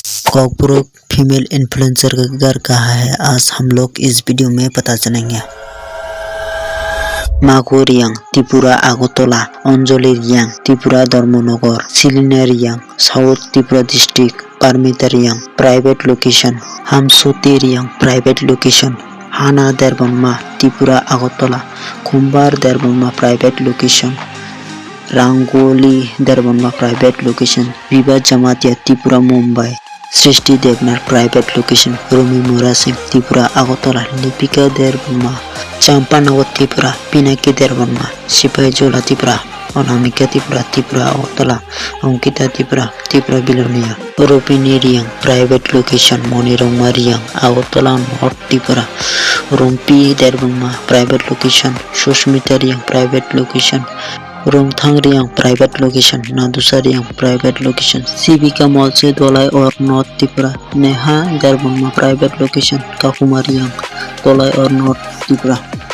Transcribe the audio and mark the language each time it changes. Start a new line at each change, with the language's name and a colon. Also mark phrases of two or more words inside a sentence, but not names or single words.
Hindi: कॉकब्रोक
English: female influencer
Hindi: का घर कहाँ है, आज हम लोग इस वीडियो में पता चलेंगे। मागो रियांग त्रिपुरा आगरतला, अंजलि रियांग त्रिपुरा धर्मनगर, सिलिना रियांग साउथ त्रिपुरा डिस्ट्रिक्ट, पारमिता रियांग
English: private location,
Hindi: हामसोती रियांग
English: private location,
Hindi: हाना देरबनमा त्रिपुरा आगरतला, कुम्बार देरबनमा
English: private location,
Hindi: रांगोली देरबनमा
English: private location,
Hindi: विभा जमातिया त्रिपुरा मुंबई, सृष्टि देवनाथ
English: private location,
Hindi: रोमी मोरा सिंह त्रिपुरा आगरतला, लिपिका देरबनमा चांपानगर त्रिपुरा, पिनाकी देरबनमा सिपाहीजोला त्रिपुरा, अनामिका त्रिपुरा त्रिपुरा आगरतला, अंकिता त्रिपुरा त्रिपुरा बिलोनिया, रोपिनी रियांग
English: private location,
Hindi: मणिरंगमा रियांग आगरतला नॉर्थ त्रिपुरा, रोम्पी देरबनमा
English: private location,
Hindi: सुष्मिता रियांग
English: private location,
Hindi: रोंगथांग रियांग
English: private location,
Hindi: नादुसा रियांग
English: private location,
Hindi: सिविका मॉल दोलाई और नॉर्थ त्रिपुरा, नेहा देरबनमा
English: private location,
Hindi: काकुमा रियांग दोलाई और नॉर्थ त्रिपुरा।